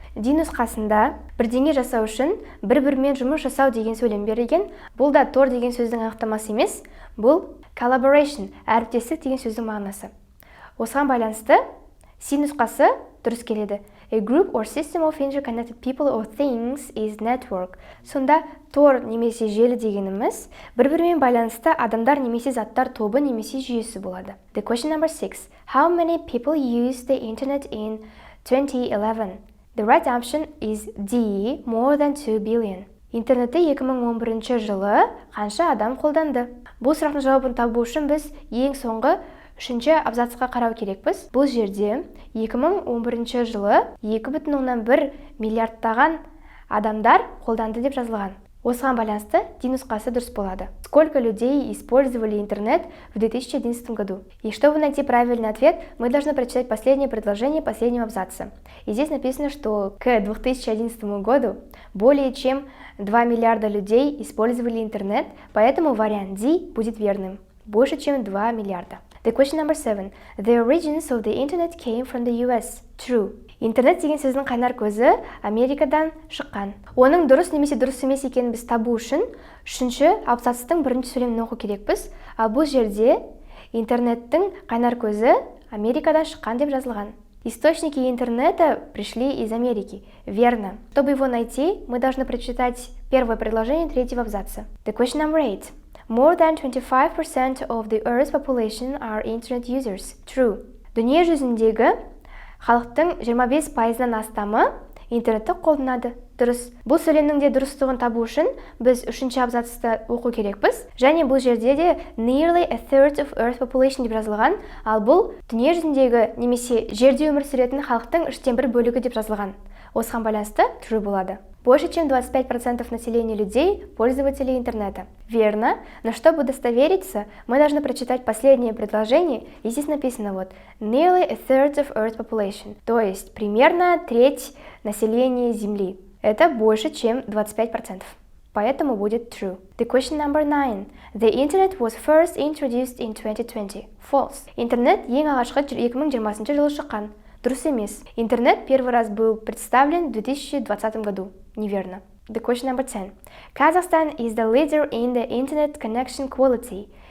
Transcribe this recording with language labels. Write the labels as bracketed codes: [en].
[kk] D нұсқасында бірдеңе жасау үшін бір-бірімен жұмыс жасау деген сөйлем берілген, бұл да тор деген сөздің анықтамасы емес, бұл collaboration, әріптестік деген сөздің мағынасы. Осыған байланысты C нұсқасы дұрыс келеді. [en] A group or system of interconnected people or things is network. [kk] Сонда тор немесе желі дегеніміз бір-бірімен байланысты адамдар немесе заттар тобы немесе жүйесі болады. [en] The question number 6. How many people use the internet in 2011? The right option is D. More than 2 billion. [kk] Интернетті 2011 жылы қанша адам қолданды? Бұл сұрақтың жауабын табу үшін біз ең соңғы үшінші абзацқа қарау керекпіз. Бұл жерде 2011 жылы 2,1 миллиардтаған адамдар қолданды деп жазылған. Осыған байланысты D нұсқасы дұрыс болады. [ru] Сколько людей использовали интернет в 2011 году? И чтобы найти правильный ответ, мы должны прочитать последнее предложение последнего абзаца. И здесь написано, что к 2011 году более чем 2 миллиарда людей использовали интернет, поэтому вариант D будет верным. Больше чем 2 миллиарда. [en] The question number 7. The origins of the internet came from the US. True. [kk] Интернет деген сөздің қайнар көзі Америкадан шыққан. Оның дұрыс немесе дұрыс емес екенін біз табу үшін үшінші абзацтың бірінші сөйлемін оқу керекпіз. Ал бұл жерде интернеттің қайнар көзі Америкадан шыққан деп жазылған. [ru] Источники интернета пришли из Америки. Верно. Чтобы его найти, мы должны прочитать первое предложение третьего абзаца. [en] The question number 8. More than 25% of the Earth's population are internet users. True. [kk] Дүние жүзіндегі халықтың 25%-нан астамы интернетті қолданады. Дұрыс. Бұл сөйлемнің де дұрыстығын табу үшін біз үшінші абзацты оқу керекпіз. Және бұл жерде де [en] nearly a third of Earth population [kk] деп жазылған, ал бұл дүние жүзіндегі немесе жерде өмір сүретін халықтың 1/3 бөлігі деп жазылған. Осыған байланысты true болады. [ru] Больше чем 25% населения людей – пользователи интернета. Верно, но чтобы удостовериться, мы должны прочитать последнее предложение, и здесь написано вот [en] nearly a third of Earth population, [ru] то есть примерно треть населения Земли. Это больше, чем 25%. Поэтому будет true. [en] The question number 9. The internet was first introduced in 2020. False. [kk] Интернет ең алғашқы 2020 жылы шыққан. Дұрыс емес. [ru] Интернет первый раз был представлен в 2020 году. Неверно. [en] The question number 10. Kazakhstan is the leader in the internet connection quality.